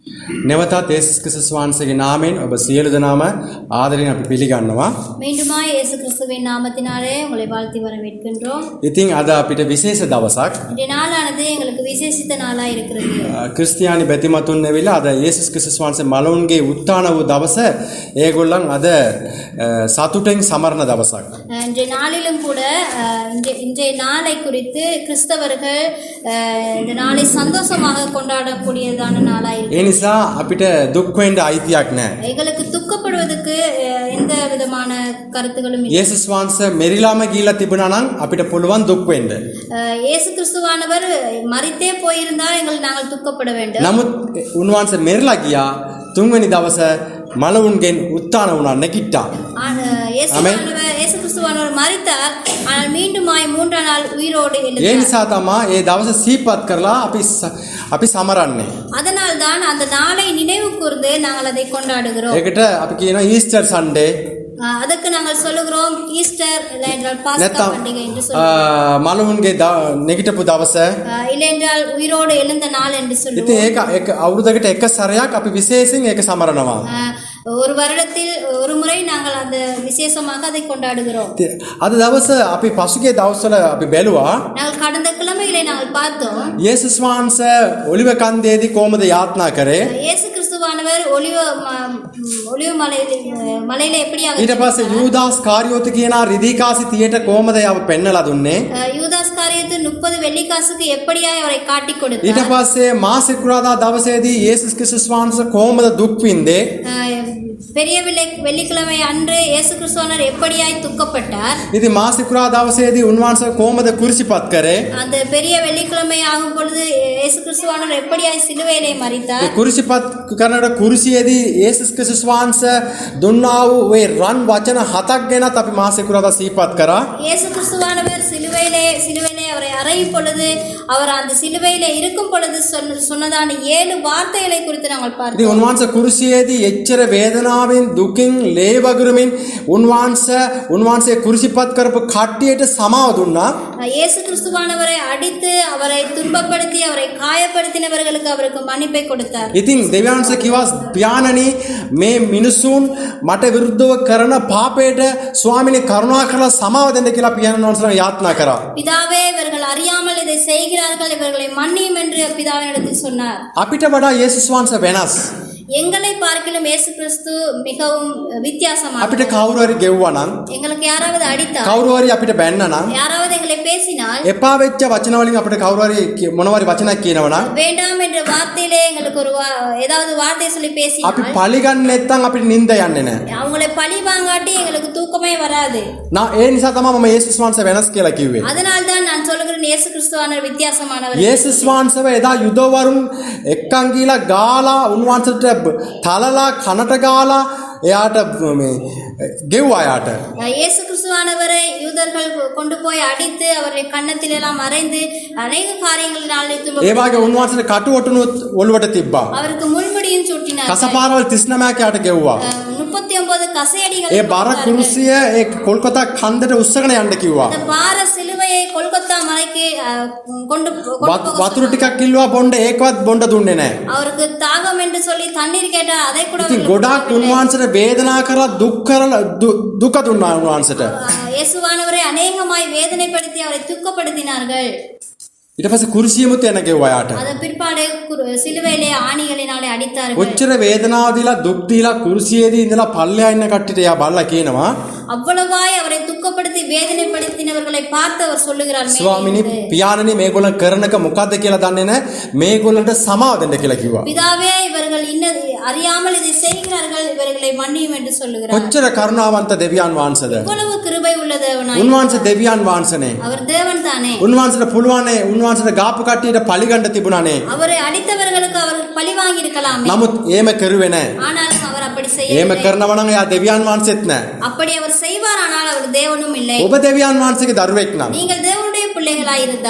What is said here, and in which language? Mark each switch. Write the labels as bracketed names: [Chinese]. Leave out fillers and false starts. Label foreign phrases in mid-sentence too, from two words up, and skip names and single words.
[Sinhala] නැවතත් යේසුස් ක්‍රිස්තුස් වහන්සේගේ නාමයෙන් ඔබ සියලු දෙනාම ආදරෙන් අපි පිළිගන්නවා. [Tamil] மீண்டுமாய் இயேசு கிறிஸ்துவின் நாமத்தினாலே உங்களை வாழ்த்தி வரவேற்கின்றோம். [Sinhala] ඉතින් අද අපිට විශේෂ දවසක්. [Tamil] இந்த நாளானது எங்களுக்கு விசேஷித்த நாளா இருக்கிறது. [Sinhala] ක්‍රිස්තියානි බැතිමතුන් ඇවිල්ලා අද යේසුස් ක්‍රිස්තුස් වහන්සේ මලවුන්ගේ උත්ථාන වූ දවස ඒගොල්ලන් අද සතුටෙන් සමරන දවසක්. [Tamil] இன்றைய நாளிலும் கூட இன்றைய நாளை குறித்து கிறிஸ்தவர்கள் இந்த நாளை சந்தோஷமாக கொண்டாடக்கூடியதான நாளா இருக்கு. [Sinhala] ඒ නිසා අපිට දුක් වෙන්න අයිතියක් නැහැ. [Tamil] எங்களுக்கு துக்கப்படுவதற்கு எந்த விதமான கருத்துகளும் இல்லை. [Sinhala] යේසුස් වහන්සේ මෙරිලාම ගිහිලා තිබුණා නම් අපිට පුළුවන් දුක් වෙන්න. [Tamil] இயேசு கிறிஸ்துவானவர் மரித்தே போயிருந்தால் நாங்கள் துக்கப்பட வேண்டும். [Sinhala] නමුත් උන්වහන්සේ මෙරිලා ගියා තුන්වෙනි දවස මලවුන්ගෙන් උත්ථාන වුණා නැගිට්ටා. [Tamil] இயேசு கிறிஸ்துவானவர் மரித்தார், ஆனால் மீண்டுமாய் மூன்றாம் நாள் உயிரோடு எழுந்தார். [Sinhala] ඒ නිසා තමයි ඒ දවස සිහිපත් කරලා අපි සමරන්නේ. [Tamil] அதனால் தான் அந்த நாளை நினைவு கூர்ந்து நாங்கள் அதை கொண்டாடுகிறோம். [Sinhala] ඒකට අපි කියනවා [English] Easter Sunday. [Tamil] அதற்கு நாங்கள் சொல்லுகிறோம் ஈஸ்டர் இல்லையென்றால் பாஸ்கா பண்டிகை என்று சொல்லுவோம். [Sinhala] මලවුන්ගේ නැගිටපු දවස. [Tamil] இல்லையென்றால் உயிரோடு எழுந்த நாள் என்று சொல்லுவோம். [Sinhala] ඉතින් ඒක අවුරුද්දකට එක සැරයක් අපි විශේෂයෙන් ඒක සමරනවා. [Tamil] ஒரு வருடத்தில் ஒரு முறை நாங்கள் அந்த விசேஷமாக அதை கொண்டாடுகிறோம். [Sinhala] අද දවස අපි පසුගිය දවස්වල අපි බැලුවා. [Tamil] நாங்கள் கடந்த கிழமைகளை நாங்கள் பார்த்தோம். [Sinhala] යේසුස් වහන්සේ ඔලිව කන්දේදී කොහොමද යාත්‍රා කරේ? [Tamil] இயேசு கிறிஸ்துவானவர் ஒலிவ மலையில எப்படியாக [Sinhala] ඊට පස්සේ යූදාස් කාරියෝත කියන රිදීකාසි 30ට කොහොමද යව පෙන්නලා දුන්නේ? [Tamil] யூதாஸ் காரியத்து 30 வெள்ளிக்காசுக்கு எப்படியாய் அவரை காட்டி கொடுத்தார். [Sinhala] ඊට පස්සේ මාසිකුරාදා දවසේදී යේසුස් ක්‍රිස්තුස් වහන්සේ කොහොමද දුක් විඳේ? [Tamil] பெரிய வெள்ளிக்கிழமை அன்று இயேசு கிறிஸ்துவானவர் எப்படியாய் துக்கப்பட்டார். [Sinhala] ඉතින් මාසිකුරා දවසේදී උන්වහන්සේ කොහොමද කුරිසිපත් කරේ? [Tamil] அந்த பெரிய வெள்ளிக்கிழமை ஆகும் பொழுது இயேசு கிறிஸ்துவானவர் எப்படியாய் சிலுவையிலே மரித்தார். [Sinhala] කුරිසිපත් කරනකොට කුරිසියේදී යේසුස් ක්‍රිස්තුස් වහන්සේ දුන්නා වූ ඒ රන් වචන 7ක් ගැනත් අපි මාසිකුරාදා සිහිපත් කරා. [Tamil] இயேசு கிறிஸ்துவானவர் சிலுவையிலே அவரை அறையும் பொழுது அவர் அந்த சிலுவையிலே இருக்கும் பொழுது சொன்னதான 7 வார்த்தைகளை குறித்து நாங்கள் பார்த்தோம். [Sinhala] ඉතින් උන්වහන්සේ කුරිසියේදී එච්චර වේදනාවෙන් දුකින් ලේ වගුරුමින් උන්වහන්සේ කුරිසිපත් කරපු කට්ටියට සමාව දුන්නා. [Tamil] இயேசு கிறிஸ்துவானவரை அடித்து அவரை துன்பப்படுத்தி அவரை காயப்படுத்தினவர்களுக்கு அவருக்கு மன்னிப்பை கொடுத்தார். [Sinhala] ඉතින් දෙවියන්සේ කිව්වා පියාණනි මේ මිනිසුන් මට විරුද්ධව කරන පාපයට ස්වාමිනේ කරුණා කරලා සමාව දෙන්න කියලා පියාණන් වහන්සේලා යාත්‍රා කරා. [Tamil] பிதாவே இவர்கள் அறியாமல் இதை செய்கிறார்கள், இவர்களை மன்னியும் என்று பிதாவினிடத்தில் சொன்னார். [Sinhala] අපිට වඩා යේසුස් වහන්සේ වෙනස්. [Tamil] எங்களை பார்க்கிலும் இயேசு கிறிஸ்து மிகவும் வித்தியாசமானவர். [Sinhala] අපිට කවුරු හරි ගෙව්වා නම්, [Tamil] எங்களுக்கு யாராவது அடித்தால், [Sinhala] කවුරු හරි අපිට බැන්නා නම්, [Tamil] யாராவது எங்களை பேசினால், [Sinhala] එපා වෙච්ච වචන වලින් අපිට කවුරු හරි මොනවාරි වචනයක් කියනවා නම්, [Tamil] வேண்டாம் என்ற வார்த்தையிலே எங்களுக்கு ஒரு ஏதாவது வார்த்தை சொல்லி பேசினால், [Sinhala] අපි පලිගන්නේ නැත්නම් අපිට නිින්ද යන්නේ නැහැ. [Tamil] அவங்களை பழி வாங்காட்டி எங்களுக்கு தூக்கமே வராது. [Sinhala] ඒ නිසා තමයි මම යේසුස් වහන්සේ වෙනස් කියලා කිව්වේ. [Tamil] அதனால் தான் நான் சொல்கிறேன் இயேசு கிறிஸ்துவானவர் வித்தியாசமானவர். [Sinhala] යේසුස් වහන්සේව එදා යුදවරුන් එක්කන් ගිහලා ගාලා උන්වහන්සේට තලලා කනට ගාලා එයාට මේ ගෙව්වා යාට. [Tamil] இயேசு கிறிஸ்துவானவரை யூதர்கள் கொண்டு போய் அடித்து அவரை கன்னத்தில் எல்லாம் அறைந்து அநேக காரியங்களினால் [Sinhala] ඒ වගේ උන්වහන්සේට කටු ඔටුනුත් ඔළුවට තිබ්බා. [Tamil] அவருக்கு முள்முடியும் சூட்டினார். [Sinhala] කසපාරවල් 39ක් යාට ගෙව්වා. [Tamil] 39 கசையடிகள். [Sinhala] ඒ බර කුරුසිය ඒ කොල්කතා කන්දට උස්සගෙන යන්න කිව්වා. [Tamil] அந்த பார சிலுவையை கொல்கத்தா மலைக்கு கொண்டு [Sinhala] වතුර ටිකක් කිල්ලුවා බොණ්ඩ ඒකවත් බොණ්ඩ දුන්නේ නැහැ. [Tamil] அவருக்கு தாகம் என்று சொல்லி தண்ணீர் கேட்டார், அதை கூட [Sinhala] ඉතින් ගොඩාක් උන්වහන්සේට වේදනා කරලා දුක දුන්නා උන්වහන්සේට. [Tamil] இயேசுவானவரை அநேகமாய் வேதனைப்படுத்தி அவரை துக்கப்படுத்தினார்கள். [Sinhala] ඊට පස්සේ කුරුසියමුත් යන ගෙව්වා යාට. [Tamil] அதன் பிற்பாடு சிலுவையிலே ஆணிகளினாலே அடித்தார்கள். [Sinhala] ඔච්චර වේදනාව දීලා දුක් දීලා කුරුසියේදී ඉඳලා පල්ලෙහා ඉන්න කට්ටියට යා බලලා කියනවා [Tamil] அவ்வளவாய் அவரை துக்கப்படுத்தி வேதனைப்படுத்தினவர்களை பார்த்து அவர் சொல்லுகிறார், [Sinhala] ස්වාමිනී පියාණනි මේගොල්ලන් කරනක මොකද්ද කියලා දන්නේ නැහැ, මේගොල්ලන්ට සමාව දෙන්න කියලා කිව්වා. [Tamil] பிதாவே இவர்கள் அறியாமல் இதை செய்கிறார்கள், இவர்களை மன்னியும் என்று சொல்லுகிறார். [Sinhala] ඔච්චර කරුණාවන්ත දෙවියන් වහන්සේද? [Tamil] இவ்வளவு கிருபை உள்ள தேவனாய். [Sinhala] උන්වහන්සේ දෙවියන් වහන්සේනේ. [Tamil] அவர் தேவன் தானே. [Sinhala] උන්වහන්සේට පුළුවන්නේ උන්වහන්සේට ගාපු කට්ටියට පලිගන්න තිබුණානේ. [Tamil] அவரை அடித்தவர்களுக்கு அவர் பழி வாங்கி இருக்கலாமே. [Sinhala] නමුත් එහෙම කරුවේ නැහැ. [Tamil] ஆனாலும் அவர் அப்படி [Sinhala] එහෙම [Tamil] செய்யவில்லை. [Sinhala] කරනවා නම් එයා දෙවියන් වහන්සේත් නැහැ. [Tamil] அப்படி அவர் செய்வார், ஆனால் அவர் தேவனும் இல்லை. [Sinhala] ඔබ දෙවියන් වහන්සේගේ දරුවෙක් නම්, [Tamil] நீங்கள் தேவனுடைய பிள்ளைகளாய் இருந்தால்,